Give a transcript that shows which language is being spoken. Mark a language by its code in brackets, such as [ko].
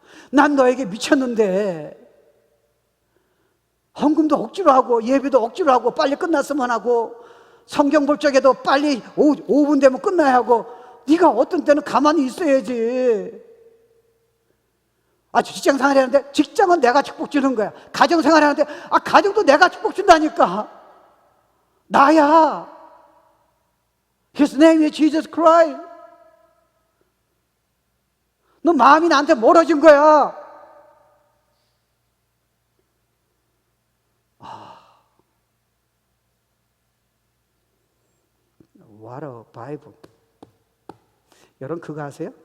[ko] 난 너에게 미쳤는데 헌금도 억지로 하고 예배도 억지로 하고 빨리 끝났으면 하고 성경 볼 적에도 빨리 5분 되면 끝나야 하고, 네가 어떤 때는 가만히 있어야지. 아, 직장생활 하는데 직장은 내가 축복 주는 거야. 가정생활 하는데 가정도 내가 축복 준다니까. 나야. [en] His name is Jesus Christ. [ko] 너 마음이 나한테 멀어진 거야. [en] What a Bible. [ko] 여러분 그거 아세요?